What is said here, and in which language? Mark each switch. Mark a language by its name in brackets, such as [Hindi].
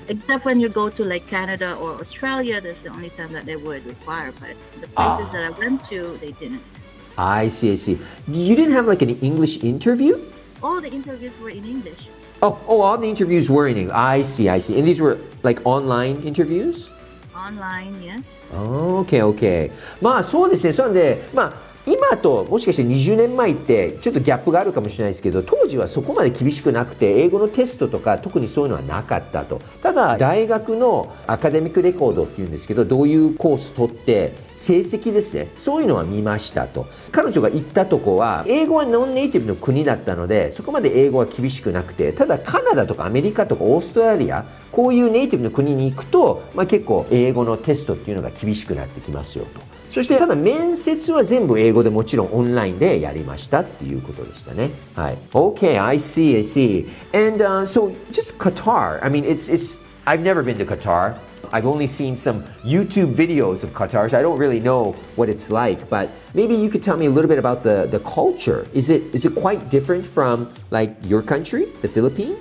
[English] Except when you go to like Canada or Australia, that's the only time that they would require. But the places that I went to, they didn't. I see. You didn't have like an English interview? All the interviews were in English. Oh, all the interviews were in English. I see. And these were like online interviews? Online, yes. Okay. [Japanese] そうですね。そうなんで、今ともしかして20年前ってちょっとギャップがあるかもしれないですけど、当時はそこまで厳しくなくて、英語のテストとか特にそういうのはなかったと。ただ大学のアカデミックレコードっていうんですけど、どういうコース取って成績ですね、そういうのは見ましたと。彼女が行ったとこは英語はノンネイティブの国だったので、そこまで英語は厳しくなくて、ただカナダとかアメリカとかオーストラリア、こういうネイティブの国に行くと、結構英語のテストっていうのが厳しくなってきますよと。そしてただ面接は全部英語でもちろんオンラインでやりましたっていうことでしたね。 [English] はい。Okay, I see. And so just Qatar. I mean, I've never been to Qatar. I've only seen some YouTube videos of Qatar, so I don't really know what it's like. But maybe you could tell me a little bit about the culture. Is it quite different from like your country, the Philippines?